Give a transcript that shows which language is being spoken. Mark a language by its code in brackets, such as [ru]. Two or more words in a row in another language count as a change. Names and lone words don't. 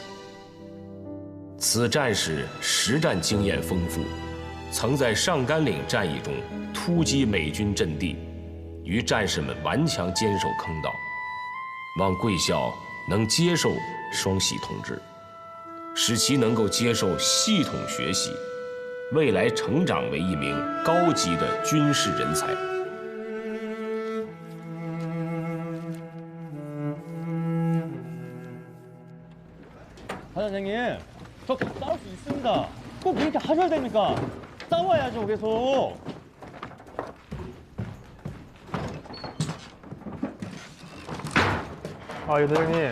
[zh] 此战士实战经验丰富，曾在上甘岭战役中突击美军阵地，与战士们顽强坚守坑道。望贵校能接受双喜同志，使其能够接受系统学习，未来成长为一名高级的军事人才。 [ko] 사장님, 저 싸울 수 있습니다. 꼭 그렇게 하셔야 됩니까? 싸워야죠, 계속. 아, 유 대장님.